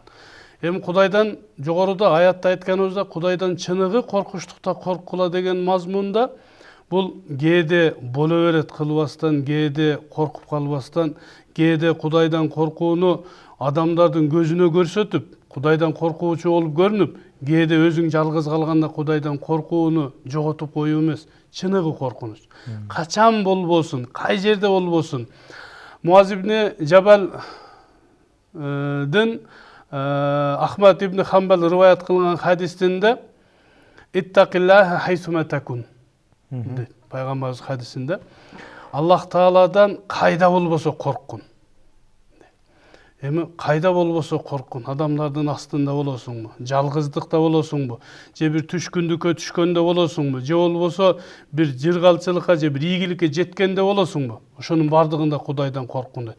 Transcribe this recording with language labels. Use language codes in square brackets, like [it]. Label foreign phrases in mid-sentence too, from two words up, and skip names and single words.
[ky] Эми Кудайдан жогоруда аятта айтканыбызда Кудайдан чыныгы коркучтукта корккула деген мазмунда бул кээде боло берет кылбастан, кээде коркуп калбастан, кээде Кудайдан коркууну адамдардын көзүнө көрсөтүп, Кудайдан коркуучу болуп көрүнүп, кээде өзүң жалгыз калганда Кудайдан коркууну жоготуп коюу эмес, чыныгы коркунуч. Качан болбосун, кай жерде болбосун. Муаз ибн Жабалдын Ахмад ибн Хамбал рываят кылган хадисинде [ar] اتق الله حيثما تكون. [ky] Пайгамбарыбыз хадисинде Аллах Тааладан кайда болбосо корккун. Эми кайда болбосо корккун, адамдардын астында болосуңбу, жалгыздыкта болосуңбу, же бир түшкүндүккө түшкөндө болосуңбу, же болбосо бир жыргалчылыкка же бир ийгиликке жеткенде болосуңбу, ошонун бардыгында Кудайдан корккун дейт.